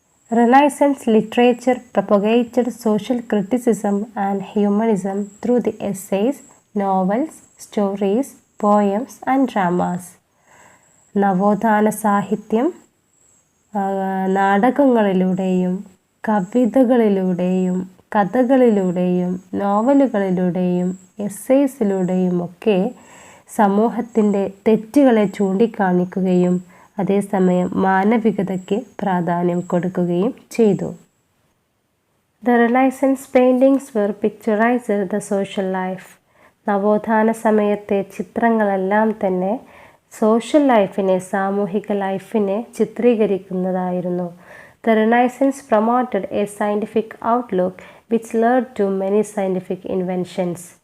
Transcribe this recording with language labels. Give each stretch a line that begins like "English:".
English: Renaissance literature propagated social criticism and humanism through the essays, novels, stories, poems and dramas.
Malayalam: നവോത്ഥാന സാഹിത്യം നാടകങ്ങളിലൂടെയും കവിതകളിലൂടെയും കഥകളിലൂടെയും നോവലുകളിലൂടെയും എസ്സേസിലൂടെയും ഒക്കെ സമൂഹത്തിൻ്റെ തെറ്റുകളെ ചൂണ്ടിക്കാണിക്കുകയും അതേസമയം മാനവികതയ്ക്ക് പ്രാധാന്യം കൊടുക്കുകയും ചെയ്തു.
English: The Renaissance paintings were picturized the social life.
Malayalam: നവോത്ഥാന സമയത്തെ ചിത്രങ്ങളെല്ലാം തന്നെ സോഷ്യൽ ലൈഫിനെ, സാമൂഹിക ലൈഫിനെ ചിത്രീകരിക്കുന്നതായിരുന്നു.
English: The Renaissance promoted a scientific outlook which led to many scientific inventions.